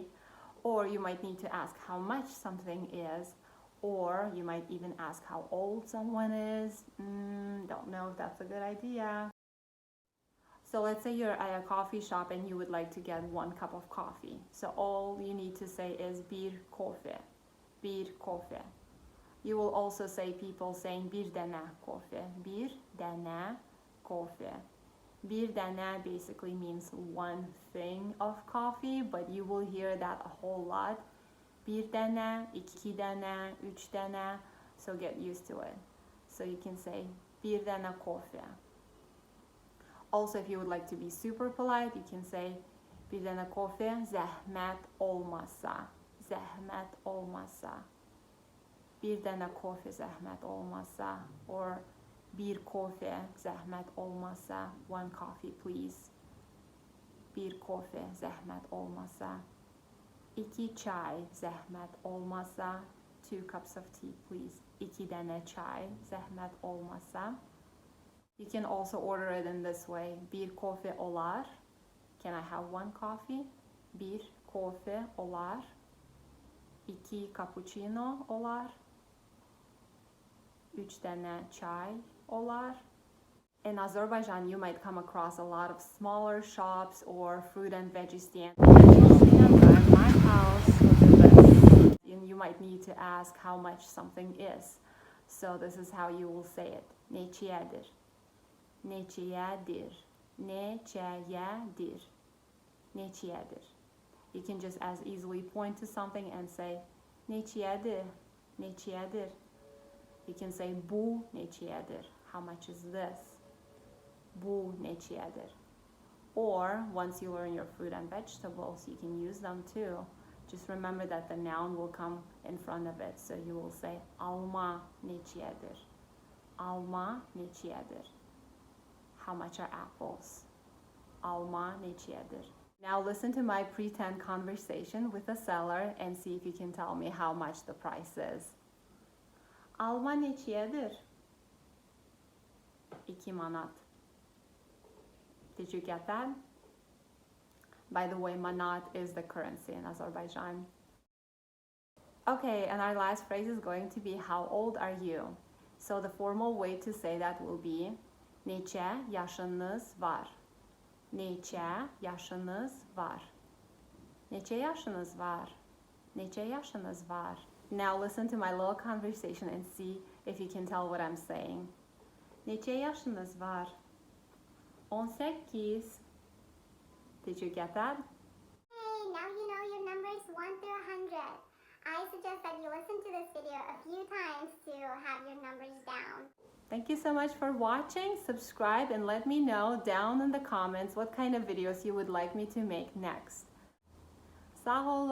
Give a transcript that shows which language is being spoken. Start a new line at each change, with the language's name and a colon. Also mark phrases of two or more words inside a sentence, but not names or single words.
English: Or you might need to ask how much something is, or you might even ask how old someone is. Don't know if that's a good idea. So let's say you're at a coffee shop and you would like to get 1 cup of coffee. So all you need to say is
Azerbaijani: bir kofe, bir kofe.
English: You will also say people saying
Azerbaijani: bir dənə kofe, bir dənə kofe. Bir dənə
English: basically means 1 thing of coffee, but you will hear that a whole lot.
Azerbaijani: Bir dənə, 2 dənə, 3 dənə,
English: so get used to it. So you can say
Azerbaijani: bir dənə kofe.
English: Also, if you would like to be super polite, you can say
Azerbaijani: bir dənə kofe, zəhmət olmasa, zəhmət olmasa. Bir dənə kofe, zəhmət olmasa, or bir kofe, zəhmət olmasa,
English: 1 coffee please.
Azerbaijani: Bir kofe, zəhmət olmasa. 2 çay, zəhmət olmasa,
English: 2 cups of tea please.
Azerbaijani: 2 dənə çay, zəhmət olmasa.
English: You can also order it in this way.
Azerbaijani: Bir kofe olar.
English: Can I have 1 coffee?
Azerbaijani: Bir kofe olar. 2 cappuccino olar. 3 dənə çay olar.
English: In Azerbaijan, you might come across a lot of smaller shops or fruit and veggie stands. At my house, and you might need to ask how much something is. So this is how you will say it.
Azerbaijani: Neçəyədir. Neçəyədir. Neçəyədir. Neçəyədir.
English: You can just as easily point to something and say Neçəyədir.
Azerbaijani: Neçəyədir.
English: You can say
Azerbaijani: bu neçəyədir.
English: How much is this?
Azerbaijani: Bu neçəyədir.
English: Or once you learn your fruit and vegetables, you can use them too. Just remember that the noun will come in front of it. So you will say
Azerbaijani: Alma neçəyədir. Alma neçəyədir.
English: How much are apples?
Azerbaijani: Alma neçəyədir.
English: Now listen to my pretend conversation with the seller and see if you can tell me how much the price is.
Azerbaijani: Alma neçəyədir? 2 manat.
English: Did you get that? By the way, manat is the currency in Azerbaijan. Okay, and our last phrase is going to be how old are you? So the formal way to say that will be
Azerbaijani: Neçə yaşınız var? Neçə yaşınız var? Neçə yaşınız var? Neçə yaşınız var?
English: Now listen to my little conversation and see if you can tell what I'm saying.
Azerbaijani: Neçə yaşınız var? 18.
English: Did you get that? Hey, now you know your numbers 1 through 100. I suggest that you listen to this video a few times to have your numbers down. Thank you so much for watching. Subscribe and let me know down in the comments what kind of videos you would like me to make next.